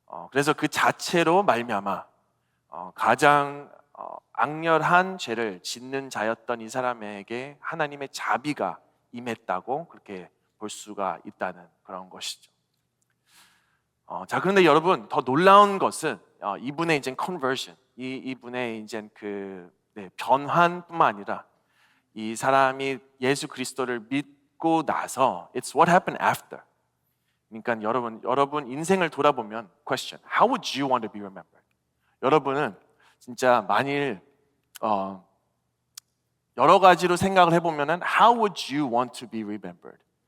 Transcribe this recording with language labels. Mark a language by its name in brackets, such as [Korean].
[Korean] 그래서 그 자체로 말미암아 가장 악렬한 죄를 짓는 자였던 이 사람에게 하나님의 자비가 임했다고 그렇게 볼 수가 있다는 그런 것이죠. 자, 그런데 여러분, 더 놀라운 것은 이분의 이제 conversion, 이분의 이제 변환뿐만 아니라 이 사람이 예수 그리스도를 믿고 나서 [English] it's what happened after. [Korean] 그러니까 여러분 인생을 돌아보면 [English] question, how would you want to be remembered? [Korean] 여러분은 진짜 만일 여러 가지로 생각을 해보면은 [English] how would you want to be remembered?